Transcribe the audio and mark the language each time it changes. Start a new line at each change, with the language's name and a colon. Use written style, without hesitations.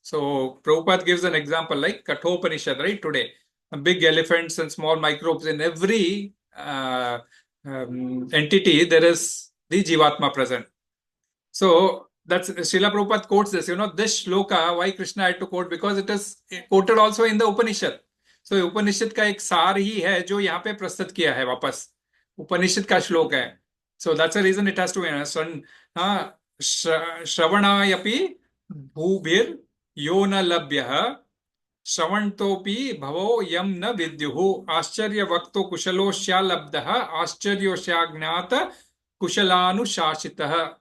English: So, Prabhupada gives an example like Kathopanishad, right? Today, big elephants and small microbes in every entity, there is the Jivatma present. So, that's Srila Prabhupada quotes this, this shloka, why Krishna had to quote, because it is quoted also in the Upanishad.
Hindi: So उपनिषद का एक सार ही है जो यहाँ पे प्रस्तुत किया है वापस उपनिषद का श्लोक है.
English: So that's the reason it has to be
Sanskrit: श्रवणायपि भूभिर यो न लभ्यः श्रवणतोपि भवो यम न विद्युः आश्चर्यवक्तो कुशलोऽस्यालब्धः आश्चर्योऽस्याज्ञात कुशलानुशासितः.